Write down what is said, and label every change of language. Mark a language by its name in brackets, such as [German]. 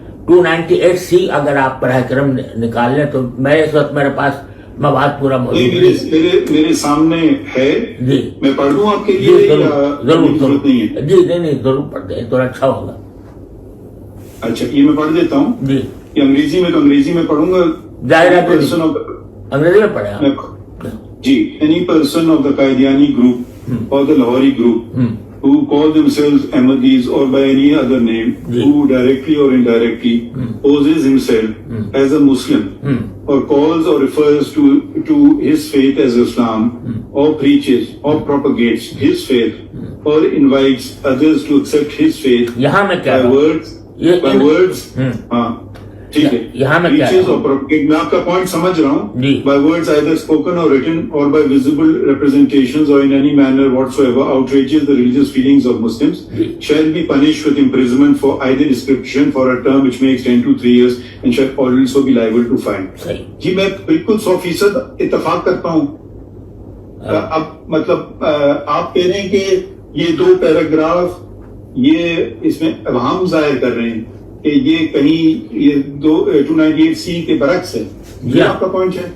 [Urdu] 298C اگر آپ براہ کرم نکال لیں تو میں اس وقت میرے پاس مواد پورا موجود ہے. میرے سامنے ہے جی میں پڑھ دوں آپ کے جی لیے ضرور نہیں ہے؟ جی نہیں ضرور پڑھ دیں تو اچھا ہوگا. اچھا یہ میں پڑھ دیتا ہوں. جی یہ انگریزی میں تو انگریزی میں پڑھوں گا. ظاہر ہے انگریزی میں پڑھیں آپ. جی [English] any person of the Qadiani group or the Lahori group who call themselves Ahmadis or by any other name who directly or indirectly poses himself as a Muslim or calls or refers to his faith as Islam or preaches or propagates his faith or invites others to accept his faith [Urdu] یہاں میں کیا [English] by words [Urdu] ہاں ٹھیک ہے یہاں میں کیا [English] preaches or propagates. [Urdu] میں آپ کا پوائنٹ سمجھ رہا ہوں. [English] by words either spoken or written or by visible representations or in any manner whatsoever outrages the religious feelings of Muslims shall be punished with imprisonment for either description for a term which may extend to 3 years and shall also be liable to fine. [Urdu] جی میں بالکل 100% اتفاق کرتا ہوں. اب مطلب آپ کہہ رہے ہیں کہ یہ 2 پیراگراف یہ اس میں ابہام ظاہر کر رہے ہیں کہ یہ کہیں یہ 298C کے برعکس ہے. یہ آپ کا پوائنٹ ہے؟